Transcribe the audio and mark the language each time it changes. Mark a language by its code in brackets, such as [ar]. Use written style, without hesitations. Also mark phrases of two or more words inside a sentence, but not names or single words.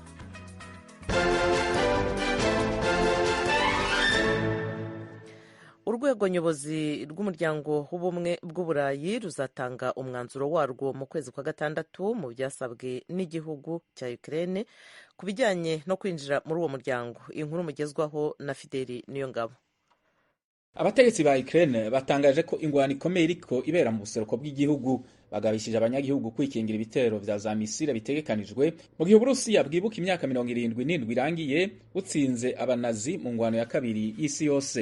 [rw] Urwego nyobozi rw'umuryango w'ubumwe bw'Uburayi ruzatanga umwanzuro warwo mu kwezi kwa gatandatu mu byasabwe n'igihugu cya Ukraine ku bijyanye no kwinjira muri uwo muryango. Inkuru mugezwaho na Fideli Niyongabo. [rn] Abategetsi ba Ukraine batangaje ko ingwano ikomeye iriko ibera mu buseruko bw'igihugu, bagabishije abanyagihugu kwikingira ibitero vya za misile bitegekanijwe mu gihe Uburusiya bwibuka imyaka 77 irangiye butsinze abanazi mu ngwano ya kabiri y'isi yose.